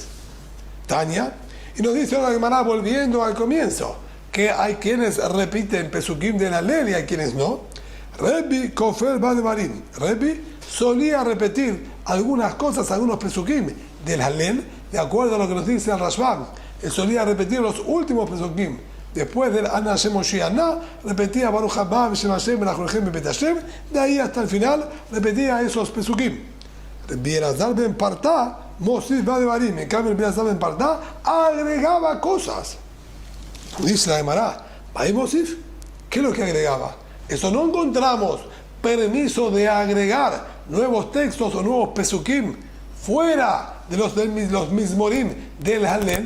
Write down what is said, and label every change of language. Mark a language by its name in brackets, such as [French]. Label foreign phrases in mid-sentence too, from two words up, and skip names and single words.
[Spanish] Tania, y nos dice ahora Gemara volviendo al comienzo, que hay quienes repiten pesukim de la ley y hay quienes no. [Hebrew] רבי כופל בדברים. [Spanish] Rebbi solía repetir algunas cosas, algunos pesukim de la ley, de acuerdo a lo que nos dice el Rashbam. Él solía repetir los últimos pesukim. Después del [Hebrew] אנא השם משיח, [Spanish] repetía [Hebrew] ברוך הבא בשם השם ברכנוכם בית השם. [Spanish] De ahí hasta el final repetía esos pesukim. [Hebrew] רבי אלעזר בן פרטא מוסיף בדברים. [Spanish] En cambio, Rebbi Elazar Ben Partá agregaba cosas. Dice la Gemara, Mosif, ¿qué es lo que agregaba? Eso no encontramos permiso de agregar nuevos textos o nuevos pesukim fuera de los mismorim del Halel.